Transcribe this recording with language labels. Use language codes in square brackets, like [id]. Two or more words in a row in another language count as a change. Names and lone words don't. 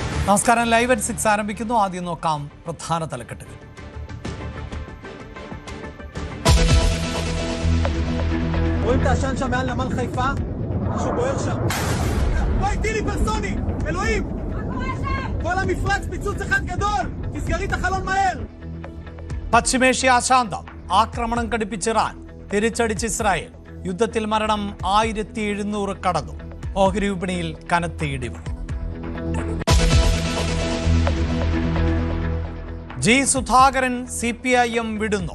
[ml] നമസ്കാരം. [en] live at [ml] 6 ആരംഭിക്കുന്നു. ആദ്യം നോക്കാം പ്രധാന തലക്കെട്ടുകൾ. [he] רואים את העשן שם מעל נמל חיפה? משהו בוער שם. וואי, טילי פרסוני! אלוהים! כל המפרץ פיצוץ אחד גדול! תסגרי את החלון מהר! [ml] പശ്ചിമേഷ്യ അശാന്തം. ആക്രമണം കടുപ്പിച്ച് ഇറാൻ, തിരിച്ചടിച്ച് ഇസ്രായേൽ. യുദ്ധത്തിൽ മരണം 1700 കടന്നു. ഓഹരി വിപണിയിൽ കനത്ത ഇടിവ്. ജി സുധാകരൻ CPIM വിടുന്നു.